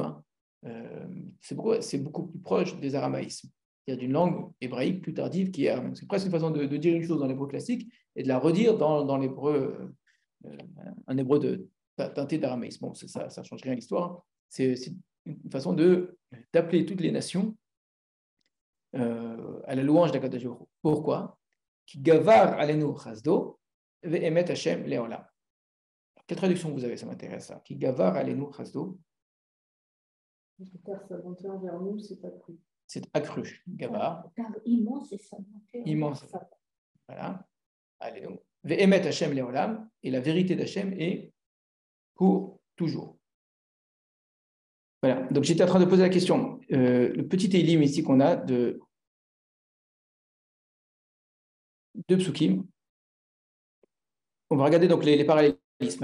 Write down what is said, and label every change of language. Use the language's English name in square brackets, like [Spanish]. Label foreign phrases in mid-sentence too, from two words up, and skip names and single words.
[French] C'est beaucoup plus proche des aramaïsmes, c'est-à-dire d'une langue hébraïque plus tardive qui est c'est presque une façon de dire une chose dans l'hébreu classique et de la redire dans l'hébreu, un hébreu teinté d'aramaïsme. Bon, ça ne change rien à l'histoire. C'est une façon d'appeler toutes les nations à la louange d' [Hebrew] הקדוש ברוך הוא. [French] Pourquoi? [Hebrew] כי גבר עלינו חסדו ואמת השם לעולם. [French] Quelle traduction vous avez? Ça m'intéresse. Ça. [Hebrew] כי גבר עלינו חסדו. [French] Car sa bonté envers nous, c'est accru. C'est accru. Gavar. Car immense est sa bonté. Immense. Voilà. [Hebrew] עלינו ואמת השם לעולם. [French] Et la vérité d'Hachem est pour toujours. Voilà, donc j'étais en train de poser la question. Le petit Télim ici qu'on a de psukim, on va regarder donc les parallélismes.